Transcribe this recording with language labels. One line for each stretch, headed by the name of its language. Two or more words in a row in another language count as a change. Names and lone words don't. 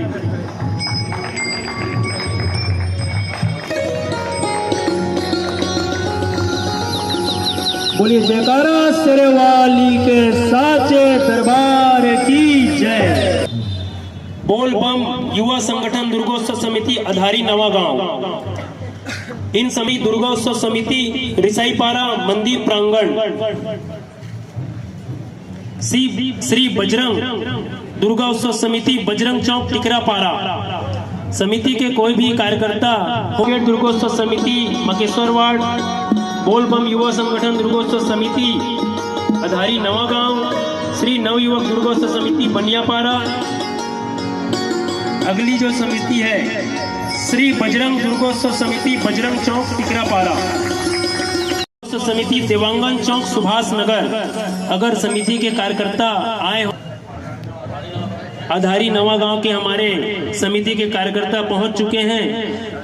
Hindi: बोलिए जयकारा शेरवाली के साचे दरबार की जय। बोल बम युवा संगठन दुर्गोत्सव समिति अधारी नवागांव, इन सभी दुर्गोत्सव समिति रिसाईपारा मंदिर प्रांगण, श्री बजरंग दुर्गोत्सव समिति बजरंग चौक टिकरापारा समिति के कोई भी कार्यकर्ता दुर्गोत्सव समिति मकेश्वर वार्ड, बोल बम युवा संगठन दुर्गोत्सव समिति अधारी नवागांव, श्री नवयुवक दुर्गोत्सव समिति बनियापारा, अगली जो समिति है श्री बजरंग दुर्गोत्सव समिति बजरंग चौक टिकरापारा, समिति देवांगन चौक सुभाष नगर। अगर समिति के कार्यकर्ता आए हो, अधारी नवागांव के हमारे समिति के कार्यकर्ता पहुंच चुके हैं।